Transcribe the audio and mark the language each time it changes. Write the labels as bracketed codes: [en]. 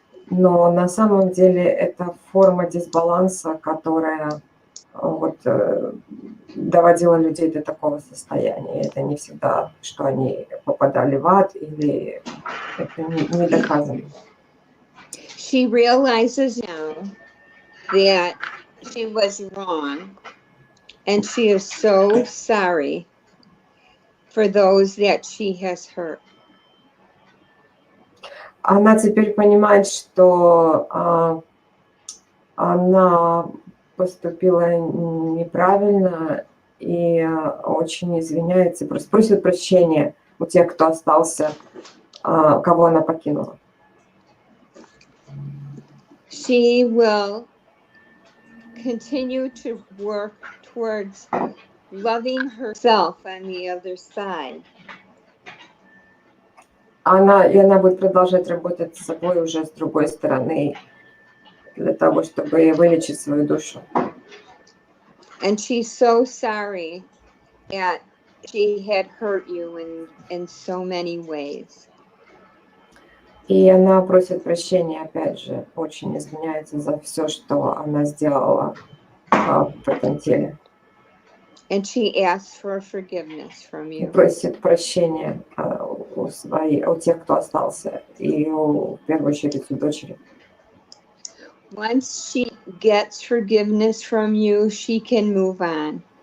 [ru] Но на самом деле это форма дисбаланса, которая вот доводила людей до такого состояния. Это не всегда, что они попадали в ад, или это не доказано. [en] She realizes now that she was wrong, and she is so sorry for those that she has hurt. [ru] Она теперь понимает, что она поступила неправильно и очень извиняется, просто просит прощения у тех, кто остался, кого она покинула. [en] She will continue to work towards loving herself on the other side. [ru] Она будет продолжать работать с собой уже с другой стороны, для того, чтобы вылечить свою душу. [en] And she's so sorry that she had hurt you in so many ways. [ru] И она просит прощения, опять же, очень извиняется за все, что она сделала в этом теле. [en] And she asks for forgiveness from [ru] И [en] you. [ru] просит прощения у тех, кто остался, и в первую очередь у дочери. [en] Once she gets forgiveness from you, she can move on.